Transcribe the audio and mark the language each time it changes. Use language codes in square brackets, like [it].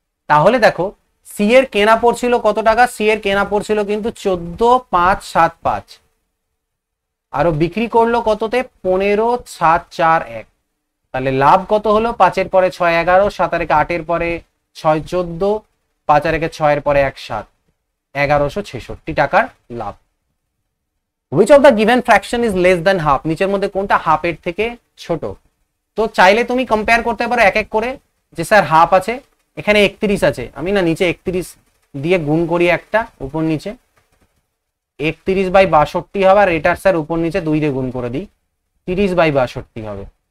[bn] তাহলে দেখো সি এর কেনা পড়ছিল কত টাকা? সি এর কেনা পড়ছিল কিন্তু 14,575, আরো বিক্রি করলো কততে? 15,741। তাহলে লাভ কত হলো? 5 এর পরে 6 11, 7 আর 8 এর পরে 6 14, 5 আর 1 6 এর পরে 1 7, 1166 টাকার লাভ। [en] Which of the given fraction is less than half? [bn] নিচের মধ্যে কোনটা হাফ এর থেকে ছোট? তো চাইলে তুমি কম্পেয়ার করতে পারো এক এক করে, যে স্যার হাফ আছে, এখানে 31 আছে, আমি না নিচে 31 দিয়ে গুণ করি একটা উপর নিচে, 31/62 হবে, আর এটার স্যার উপর নিচে 2 দিয়ে গুণ করে দিই, 30/62 হবে।